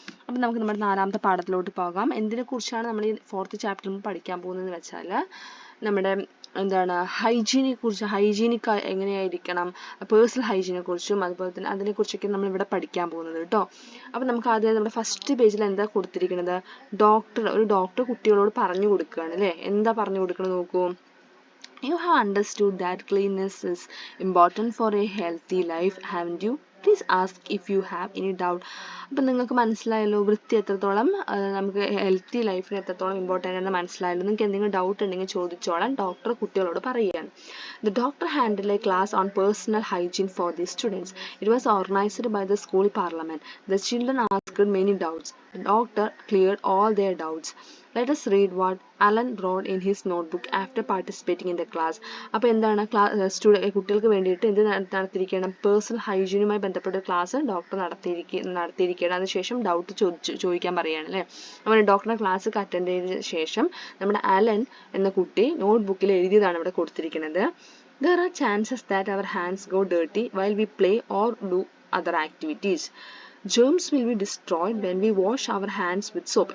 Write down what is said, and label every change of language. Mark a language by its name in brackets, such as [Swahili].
[Malayalam] അപ്പം നമുക്ക് നമ്മുടെ 4-ാമത്തെ പാഠത്തിലോട്ട് പോകാം. എന്തിനെക്കുറിച്ചാണ് നമ്മൾ ഈ 4th ചാപ്റ്ററിൽ പഠിക്കാൻ പോകുന്നതെന്ന് വെച്ചാൽ നമ്മുടെ ഹൈജീനിക് എങ്ങനെയായിരിക്കണം, പേഴ്സണൽ ഹൈജീനെ കുറിച്ചും അതുപോലെ തന്നെ അതിനെക്കുറിച്ചൊക്കെ നമ്മൾ ഇവിടെ പഠിക്കാൻ പോകുന്നത് കേട്ടോ. അപ്പം നമുക്ക് ആദ്യം നമ്മുടെ ഫസ്റ്റ് പേജിൽ എന്താ കൊടുത്തിരിക്കുന്നത്, ഒരു ഡോക്ടർ കുട്ടികളോട് പറഞ്ഞു കൊടുക്കുകയാണ് അല്ലേ. എന്താ പറഞ്ഞു കൊടുക്കുന്നത് നോക്കൂ. [English] You have understood that cleanliness is important for a healthy life, haven't you? Please ask if you have any doubt. [Malayalam] അപ്പം നിങ്ങൾക്ക് മനസ്സിലായല്ലോ വൃത്തി എത്രത്തോളം നമുക്ക് ഹെൽത്തി ലൈഫിന് എത്രത്തോളം ഇമ്പോർട്ടൻ്റ് ആണെന്ന് മനസ്സിലായല്ലോ. നിങ്ങൾക്ക് എന്തെങ്കിലും ഡൗട്ട് ഉണ്ടെങ്കിൽ ചോദിച്ചോളാൻ ഡോക്ടർ കുട്ടികളോട് പറയുകയാണ്. [English] The doctor handled a class on personal hygiene for the students. It was organized by the school parliament. The children asked many doubts. The doctor cleared all their doubts. Let us read what Alan wrote in his notebook after participating in the class. [Malayalam] അപ്പോൾ എന്താണ് കുട്ടികൾക്ക് വേണ്ടിയിട്ട് എന്ത് നടത്തിയിരിക്കണം, personal ഹൈജീനുമായി ബന്ധപ്പെട്ട class doctor നടത്തിയിരിക്കുകയാണ്. അതിനുശേഷം doubt ചോദിക്കാൻ പറയുകയാണ് അല്ലേ. അങ്ങനെ ഡോക്ടറുടെ ക്ലാസ് അറ്റൻഡ് ചെയ്ത ശേഷം നമ്മുടെ അലൻ എന്ന കുട്ടി നോട്ട്ബുക്കിൽ എഴുതിയതാണ് ഇവിടെ കൊടുത്തിരിക്കുന്നത്. [English] There are chances that our hands go dirty while we play or do other activities. Germs will be destroyed when we wash our hands with soap.